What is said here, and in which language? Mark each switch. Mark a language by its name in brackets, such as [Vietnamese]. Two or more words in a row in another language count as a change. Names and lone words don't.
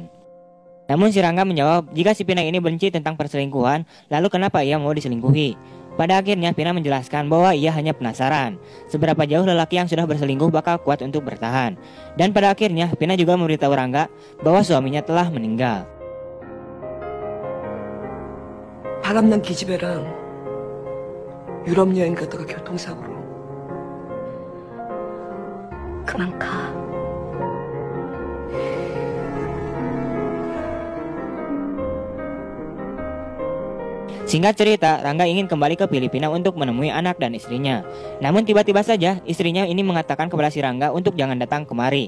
[Indonesian] Namun si Rangga menjawab, jika si Pina ini benci tentang perselingkuhan, lalu kenapa ia mau diselingkuhi? Pada akhirnya Pina menjelaskan bahwa ia hanya penasaran seberapa jauh lelaki yang sudah berselingkuh bakal kuat untuk bertahan. Dan pada akhirnya Pina juga memberitahu Rangga bahwa suaminya telah meninggal. [Korean] 바람난 기집애랑 유럽 여행 가다가 교통사고로. 그만 가. [Indonesian] Singkat cerita, Rangga ingin kembali ke Filipina untuk menemui anak dan istrinya. Namun tiba-tiba saja istrinya ini mengatakan kepada si Rangga untuk jangan datang kemari.